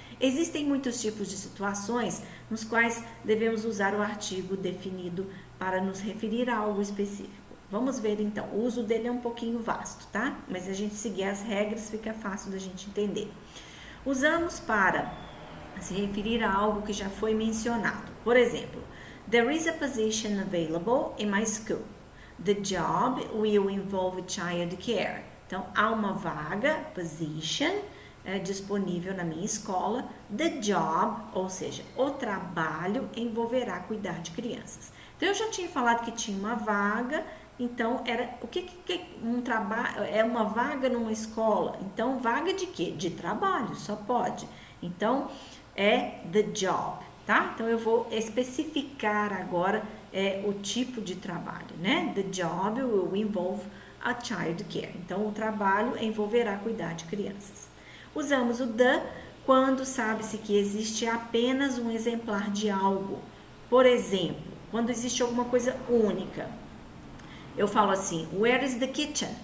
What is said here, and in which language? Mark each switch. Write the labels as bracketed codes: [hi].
[pt] Existem muitos tipos de situações nos quais devemos usar o artigo definido para nos referir a algo específico. Vamos ver então, o uso dele é um pouquinho vasto, tá? Mas a gente seguir as regras fica fácil da gente entender. Usamos para se referir a algo que já foi mencionado. Por exemplo, [en] there is a position available in my school. The job will involve child care. [pt] Então, há uma vaga, position, disponível na minha escola. [en] The job, [pt] ou seja, o trabalho, envolverá cuidar de crianças. Então, eu já tinha falado que tinha uma vaga Então, era o que um trabalho é uma vaga numa escola. Então, vaga de quê? De trabalho, só pode. Então, é the job, tá? Então, eu vou especificar agora o tipo de trabalho, né? [en] The job will involve a child care. [pt] Então, o trabalho envolverá cuidar de crianças. Usamos o the quando sabe-se que existe apenas um exemplar de algo. Por exemplo, quando existe alguma coisa única. Eu falo assim, [en] where is the kitchen?